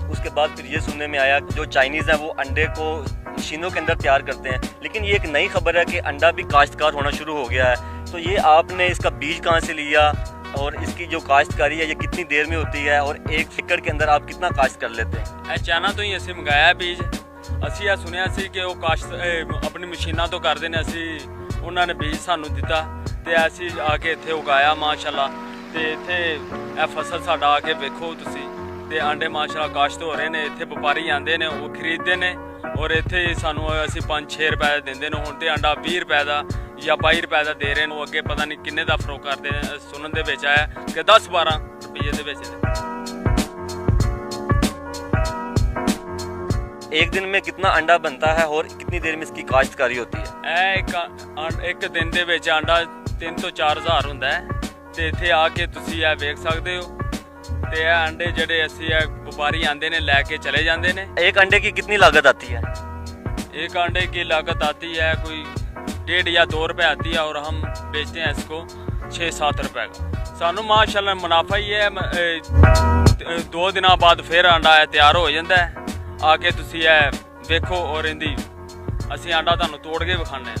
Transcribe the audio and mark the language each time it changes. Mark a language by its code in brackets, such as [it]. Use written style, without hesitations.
[hi] उसके बाद फिर ये सुनने में आया जो चाइनीज़ हैं वो अंडे को मशीनों के अंदर तैयार करते हैं। लेकिन ये एक नई खबर है कि अंडा भी काश्तकार होना शुरू हो गया है। तो ये आपने इसका बीज कहाँ से लिया और इसकी जो काश्तकारी है ये कितनी देर में होती है और 1 एकड़ के अंदर आप कितना काश्त कर लेते हैं। [pa] चाइना तो ही असी मंगाया बीज। असी ਇਹ ਸੁਣਿਆ ਸੀ ਕਿ ਉਹ ਕਾਸ਼ਤ ਆਪਣੀ ਮਸ਼ੀਨਾਂ ਤੋਂ ਕਰਦੇ ਨੇ। ਅਸੀਂ ਉਹਨਾਂ ਨੇ ਬੀਜ ਸਾਨੂੰ ਦਿੱਤਾ ਤੇ ਅਸੀਂ ਆ ਕੇ ਇੱਥੇ ਉਗਾਇਆ ਮਾਸ਼ਾਅੱਲਾ। ਤੇ ਇੱਥੇ ਇਹ ਫਸਲ ਸਾਡਾ ਆ ਕੇ ਵੇਖੋ ਤੁਸੀਂ, ਤੇ ਆਂਡੇ ਮਾਸ਼ਾਅੱਲਾ ਕਾਸ਼ਤ ਹੋ ਰਹੇ ਨੇ। ਇੱਥੇ ਵਪਾਰੀ ਆਉਂਦੇ ਨੇ, ਉਹ ਖਰੀਦਦੇ ਨੇ ਔਰ ਇੱਥੇ ਸਾਨੂੰ ਅਸੀਂ 5-6 ਰੁਪਏ ਦਿੰਦੇ ਨੇ। ਹੁਣ ਤੇ ਆਂਡਾ 20 ਰੁਪਏ ਦਾ ਜਾਂ 22 ਰੁਪਏ ਦਾ ਦੇ ਰਹੇ ਨੇ। ਉਹ ਅੱਗੇ ਪਤਾ ਨਹੀਂ ਕਿੰਨੇ ਦਾ ਫਰੋਕ ਕਰਦੇ ਨੇ। ਸੁਣਨ ਦੇ ਵਿੱਚ ਆਇਆ ਕਿ 10-12 ਰੁਪਏ ਦੇ ਵਿੱਚ। [hi] एक दिन में कितना अंडा बनता है और कितनी देर में इसकी काश्तकारी होती है। [pa] ਇੱਕ ਦਿਨ ਦੇ ਵਿੱਚ ਆਂਡਾ 3 ਤੋਂ 4 ਹਜ਼ਾਰ ਹੁੰਦਾ ਹੈ। ਤੇ ਇੱਥੇ ਆ ਕੇ ਤੁਸੀਂ ਇਹ ਵੇਖ ਸਕਦੇ ਹੋ। ਤੇ ਇਹ ਅੰਡੇ ਜਿਹੜੇ ਅਸੀਂ ਇਹ ਵਪਾਰੀ ਆਂਦੇ ਨੇ ਲੈ ਕੇ ਚਲੇ ਜਾਂਦੇ ਨੇ। [hi] एक अंडे की कितनी लागत आती है। एक अंडे की लागत आती है कोई 1.5 या 2 रुपये आती है और हम बेचते हैं इसको 6-7 रुपये का। [pa] सानू माशाल्लाह मुनाफा ही है। [hi] 2 दिनों बाद फिर अंडा तैयार हो जाता है। [pa] आके तुसी देखो और इंदी असी अंडा तुहानू तोड़ के विखाने।